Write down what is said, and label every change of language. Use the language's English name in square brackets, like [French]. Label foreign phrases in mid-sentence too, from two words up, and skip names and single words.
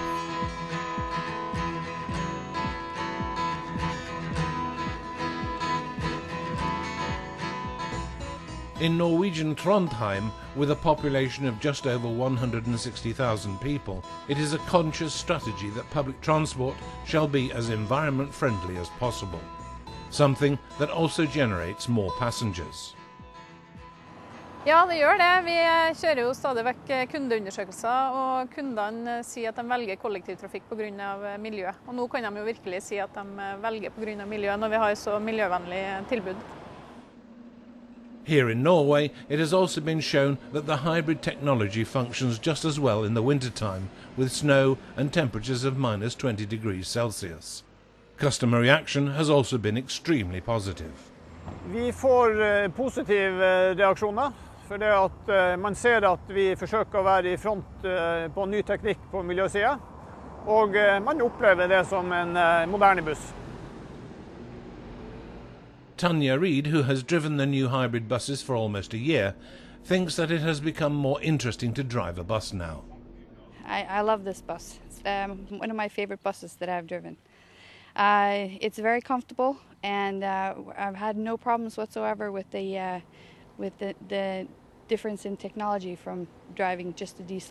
[English] In Norwegian Trondheim, with a population of just over 160,000 people, it is a conscious strategy that public transport shall be as environment-friendly as possible, something that also generates more passengers. [Norwegian] Ja, det gjør det. Vi kjører jo stadig vekk kundeundersøkelser, og kundene sier at de velger kollektivtrafikk på grunn av miljø. Og nå kan de jo virkelig si at de velger på grunn av miljø når vi har så miljøvennlig tilbud. [English] Here in Norway, it has also been shown that the hybrid technology functions just as well in the wintertime, with snow and temperatures of minus 20 degrees Celsius. Customer reaction has also been extremely positive. [Norwegian] Vi får positive reaksjoner, for det at man ser at vi forsøker å være i front på ny teknikk på miljøsiden, og man opplever det som en moderne buss. [English] Tanya Reid, who has driven the new hybrid buses for almost a year, thinks that it has become more interesting to drive a bus now. I love this bus. It's one of my favorite buses that I've driven. It's very comfortable, and I've had no problems whatsoever with the difference in technology from driving just a diesel.